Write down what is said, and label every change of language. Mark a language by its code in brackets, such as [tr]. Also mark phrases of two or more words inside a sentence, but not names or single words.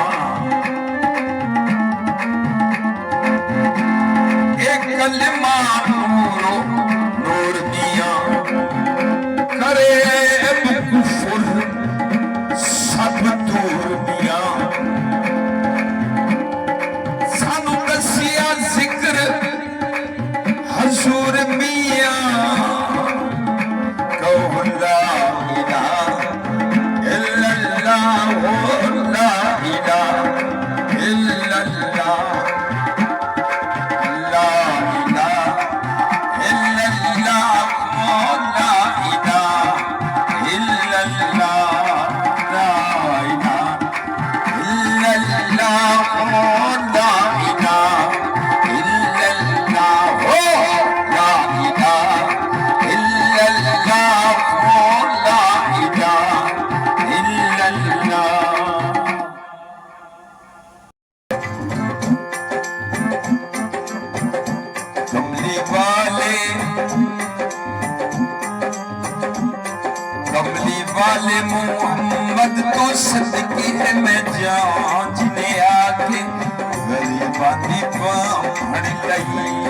[pa] اک کلمہ نورو نور دیا کرے کفر سب دور دیا سانوں دسیا ذکر حضور میاں کہو [ar] لا إله إلا الله لا إله إلا الله لا إله إلا الله لا إله إلا الله لا إله إلا الله لا إله إلا الله لا إله إلا الله لا إله إلا الله [pa] کملی والے محمد توں صدقے ہے میں جان جنے آ کے غریباں دی بانہہ پھڑ لئی